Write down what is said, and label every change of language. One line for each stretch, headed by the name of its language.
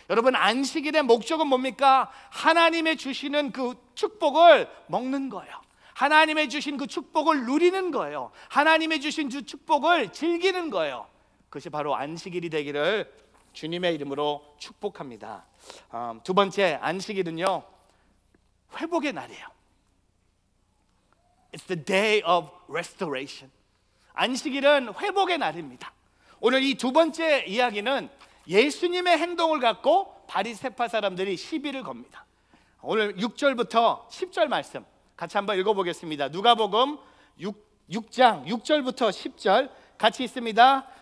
Korean: 여러분, 안식일의 목적은 뭡니까? 하나님의 주시는 그 축복을 먹는 거예요. 하나님의 주신 그 축복을 누리는 거예요. 하나님의 주신 그 축복을 즐기는 거예요. 그것이 바로 안식일이 되기를 주님의 이름으로 축복합니다. 두 번째, 안식일은요, 회복의 날이에요.
English: It's the day of restoration.
Korean: 안식일은 회복의 날입니다. 오늘 이 두 번째 이야기는 예수님의 행동을 갖고 바리새파 사람들이 시비를 겁니다. 오늘 6절부터 10절 말씀 같이 한번 읽어보겠습니다. 누가복음 6장 6절부터 10절 같이 있습니다.